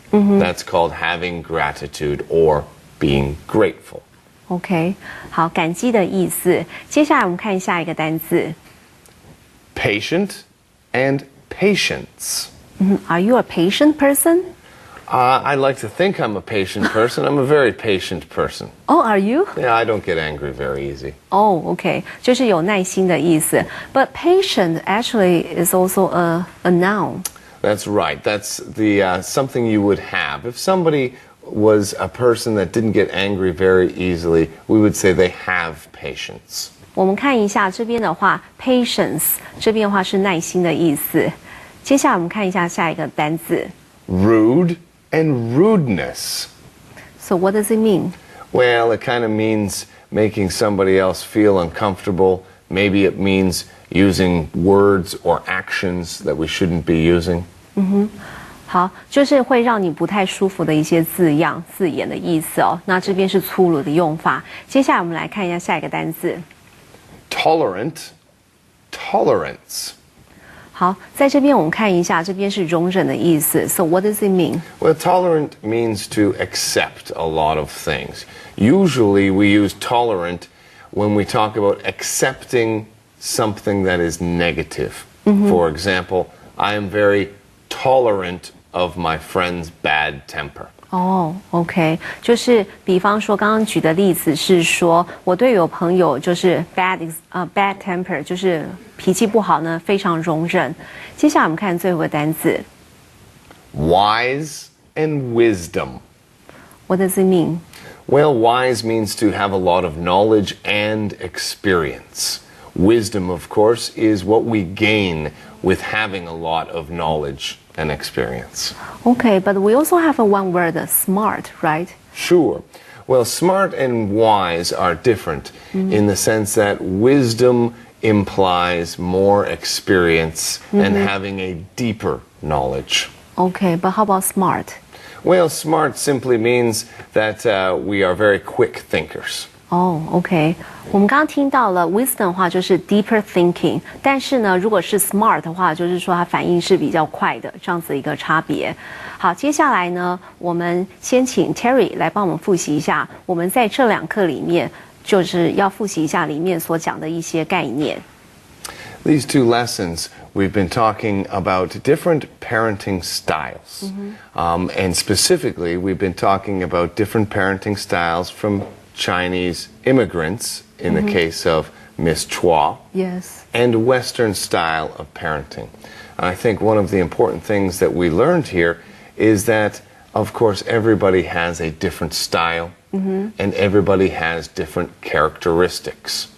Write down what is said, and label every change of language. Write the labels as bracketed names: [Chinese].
[English] That's called having gratitude or being grateful. [Chinese] OK， 好，感激的意思。接下来我们看下一个单字 [English] Patient and patience. Are you a patient person? I like to think I'm a patient person. I'm a very patient person. Oh, are you? Yeah, I don't get angry very easy. [Chinese] Oh, OK， 就是有耐心的意思。 [English] But patient actually is also a noun. That's right. That's the something you would have. If somebody was a person that didn't get angry very easily, we would say they have patience. [Chinese] 我们看一下这边的话 ，patience 这边的话是耐心的意思。接下来我们看一下下一个单字 [English] Rude and rudeness. So what does it mean? Well, it kind of means making somebody else feel uncomfortable. Maybe it means using words or actions that we shouldn't be using. [Chinese] 好，就是会让你不太舒服的一些字眼的意思哦。那这边是粗鲁的用法。接下来我们来看一下下一个单字 [English] Tolerant, tolerance. [Chinese] 好，在这边我们看一下，这边是容忍的意思。 [English] So what does it mean? Well, tolerant means to accept a lot of things. Usually we use tolerant when we talk about accepting something that is negative. For example, I am very tolerant of my friend's bad temper. [Chinese] 哦 ，OK， 就是比方说刚刚举的例子是说，我对有朋友就是 [English] bad temper， [Chinese] 就是脾气不好呢，非常容忍。接下来我们看最后一个单词 [English] ，wise and wisdom. What does it mean? Well, wise means to have a lot of knowledge and experience. Wisdom, of course, is what we gain with having a lot of knowledge and experience. Okay, but we also have a one word, smart, right? Sure. Well, smart and wise are different in the sense that wisdom implies more experience and having a deeper knowledge. Okay, but how about smart? Well, smart simply means that we are very quick thinkers. [Chinese] 哦 ，OK， 我们刚刚听到了 wisdom 的话就是 [English] deeper thinking， [Chinese] 但是呢，如果是 smart 的话，就是说它反应是比较快的，这样子一个差别。好，接下来呢，我们先请 Terry 来帮我们复习一下，我们在这2课里面就是要复习一下里面所讲的一些概念。 [English] These 2 lessons, we've been talking about different parenting styles. And specifically, we've been talking about different parenting styles from Chinese immigrants, in the case of Miss Chua, Yes. and Western style of parenting. And I think one of the important things that we learned here is that, of course, everybody has a different style, and everybody has different characteristics.